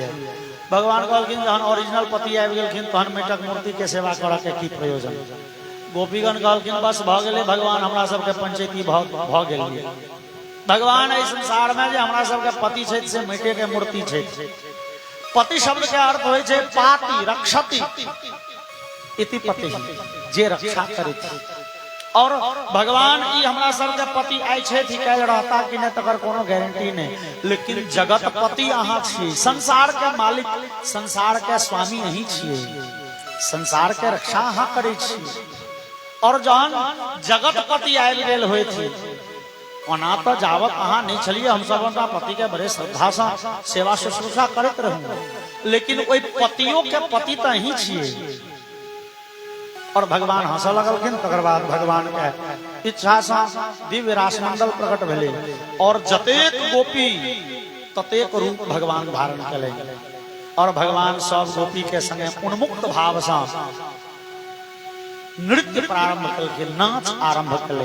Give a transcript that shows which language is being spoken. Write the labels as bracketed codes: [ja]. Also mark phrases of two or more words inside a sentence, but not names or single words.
[mai] भगवान कहलखिन जहन ओरिजिनल पति आबि गेलखिन तहन माटिक मूर्ति के सेवा करऽ के की प्रयोजन? गोपीगण कहलखिन बस भ गेलै भगवान, हमरा सबके पंचायती भ गेलिए। भगवान एहि संसार में जे हमरा सबके पति छै से माटि के मूर्ति छै। पति शब्द के अर्थ होय छै [sa] पाति रक्षति इति पति, [mai] जे रक्षा करैत छै। और भगवान ई हमरा सबके पति आइ छै थी काल्हि रहता कि नहीं तकर कोनो गारंटी नहीं, लेकिन जगत पति अहाँ छियै, संसार के मालिक, संसार के स्वामी अहीं छियै, संसार के रक्षा अहाँ करै छियै। और जहन जगत पति आबि गेल होय थी, ओना तो जावत अहाँ नहीं छलिए, हम सब अपना पति के बड़े श्रद्धा से सेवा शुश्रूषा करते रहूं, लेकिन ओहि पतियों के पति तो अहीं छियै। और भगवान हंस लगलखिन। तकर बाद भगवान के इच्छा से दिव्य रासमंडल प्रकट भेले और जतेक गोपी ततेक रूप भगवान धारण कले, और भगवान सब गोपी के संगे उन्मुक्त भाव से नृत्य प्रारंभ कलखिन, नाच आरंभ कले।